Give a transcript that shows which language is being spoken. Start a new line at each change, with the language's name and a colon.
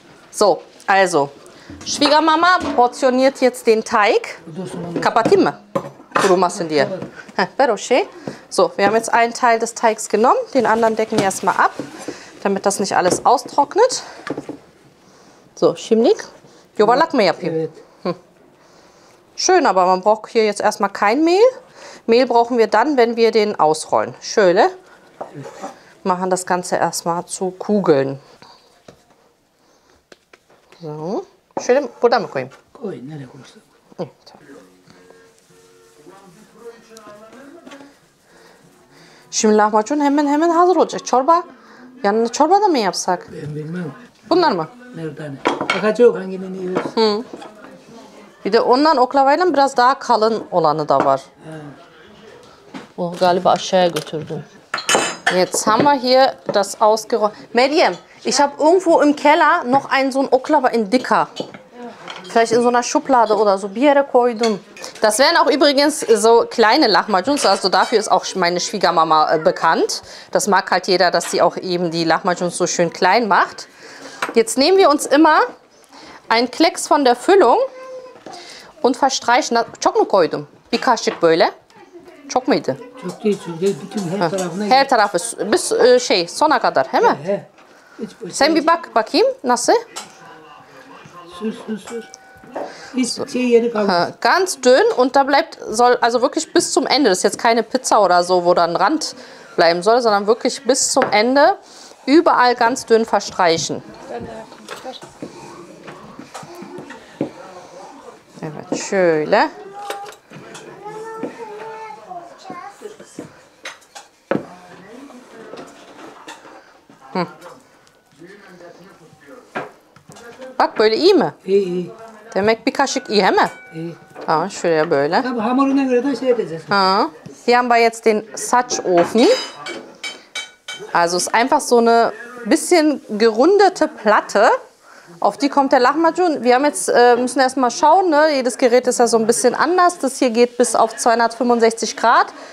German: So, also, Schwiegermama portioniert jetzt den Teig.
Turkish: Kapatayım mı? Kurumasın diye. Ver o şey.
German: So, wir haben jetzt einen Teil des Teigs genommen. Den anderen decken wir erstmal ab, damit das nicht alles austrocknet.
Turkish: So, şimdilik yuvarlak mı yapayım? Evet.
German: Schön, aber man braucht hier jetzt erstmal kein Mehl. Mehl brauchen wir dann, wenn wir den ausrollen. Şöyle. Machen das Ganze erstmal zu Kugeln. So.
Turkish: Şöyle burada mı koyayım? Koy nereye koyarsan. Hı, tamam. Şimdi lahmacun hemen hazır olacak. Çorba. Yanına çorba da mı yapsak? Ben bilmem. Bunlar mı? Nereden? Bakacak hanginin iyi olsun. Bir de ondan oklavayla biraz daha kalın olanı da var. O galiba aşağıya götürdüm.
German: Jetzt haben wir hier das ausgeräumt. Meryem, ich habe irgendwo im Keller noch einen so ein Oklava in dicker. Vielleicht in so einer Schublade oder so.
Turkish: Bir yere koydum.
German: Das wären auch übrigens so kleine Lahmacuns. Also dafür ist auch meine Schwiegermama bekannt. Das mag halt jeder, dass sie auch eben die Lahmacuns so schön klein macht. Jetzt nehmen wir uns immer einen Klecks von der Füllung und verstreichen.
Turkish: Çok mu koydum? Bir kaşık böyle. Çok muydu? Çok değil, çok değil. Bütün her tarafına Her tarafı bis şey sona kadar, değil mi? He. Hiç boş. Sen bir bak bakayım nasıl? Sür. Hiç şey yeri kalmaz.
German: Ganz dünn und da bleibt, soll also wirklich bis zum Ende. Das ist jetzt keine Pizza oder so, wo dann Rand bleiben soll, sondern wirklich bis zum Ende überall ganz dünn verstreichen.
Turkish: Evet, şöyle. Bak böyle iyi mi? İyi iyi. Demek bir kaşık iyi, değil mi? İyi. Tamam, şuraya böyle. Tabii hamuruna göre de şey edeceğiz.
German: Ja. Hier haben wir jetzt den Satchofen. Also ist einfach so eine bisschen gerundete Platte. Auf die kommt der Lahmacun. Wir haben jetzt, müssen erstmal schauen, ne? Jedes Gerät ist ja so ein bisschen anders. Das hier geht bis auf 265 Grad.